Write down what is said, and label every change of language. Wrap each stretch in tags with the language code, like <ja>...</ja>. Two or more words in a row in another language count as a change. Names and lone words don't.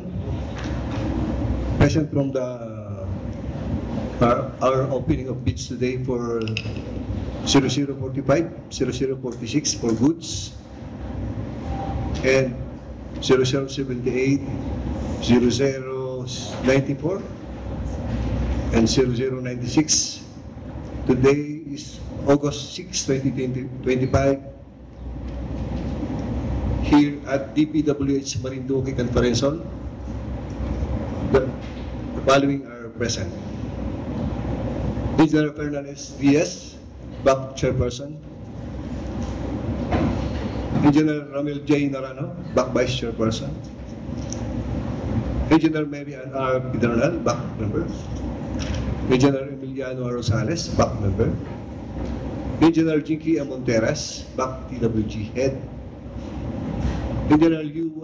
<en>Present from our opening of bids today for 0045, 0046 for goods, and 0078, 0094, and 0096. Today is August 6, 2025, here at DPWH Marinduque Conference Hall. The following are present: Engineer Fernandez Diaz, BAC Chairperson; Engineer Ramil J. Narano, BAC Vice Chairperson; Engineer Mary Ann R. Pedernal, BAC Member; Engineer Emiliano Rosales, BAC Member; Engineer Jinky Monteras, BAC TWG Head; Engineer U.</en>